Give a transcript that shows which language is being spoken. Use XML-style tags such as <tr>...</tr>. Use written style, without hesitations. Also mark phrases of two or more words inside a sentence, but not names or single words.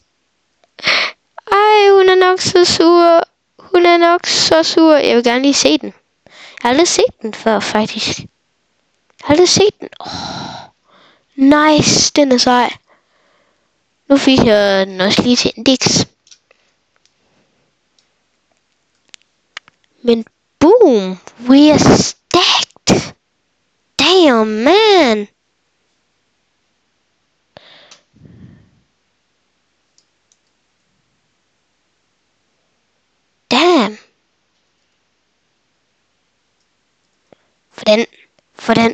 <da>Ej, hun er nok så sur. Jeg vil gerne lige se den. Jeg har aldrig set den før, faktisk. Nice, den er sej. Nu fik jeg den også lige til index. Men boom,</da> <en>we are stacked. Damn, man. Damn.</en> <da>For den.</da>